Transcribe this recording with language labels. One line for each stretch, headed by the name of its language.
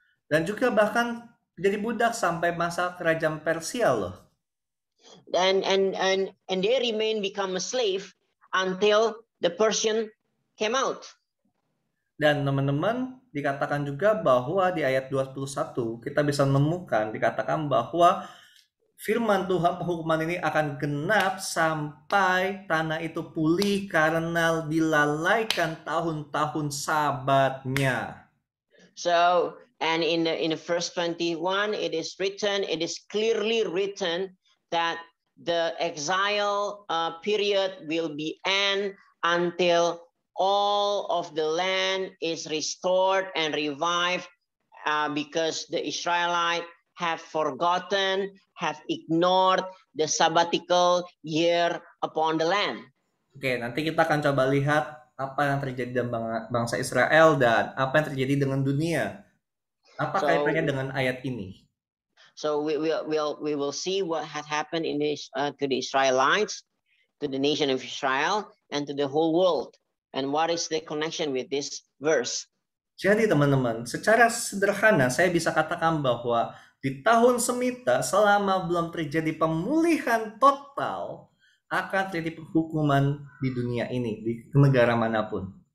Indonesian: Dan juga bahkan jadi budak sampai masa kerajaan Persia loh.
English: And they remain become a slave until the Persian came out.
Indonesian: Dan teman-teman, dikatakan juga bahwa di ayat 21 kita bisa menemukan dikatakan bahwa firman Tuhan penghukuman ini akan genap sampai tanah itu pulih karena dilalaikan tahun-tahun sabatnya.
English: So, and in the verse 21 it is clearly written that the exile period will be end until all of the land is restored and revived, because the Israelites have forgotten, have ignored the sabbatical year upon the land.
Indonesian: Oke, nanti kita akan coba lihat apa yang terjadi dengan bangsa Israel dan apa yang terjadi dengan dunia. Apa kaitannya dengan ayat ini?
English: So we will see what had happened in this to the Israelites, to the nation of Israel, and to the whole world. And what is the connection with this verse?
Indonesian: Jadi teman-teman, secara sederhana saya bisa katakan bahwa di tahun semita selama belum terjadi pemulihan total akan terjadi penghukuman di dunia ini, di negara manapun.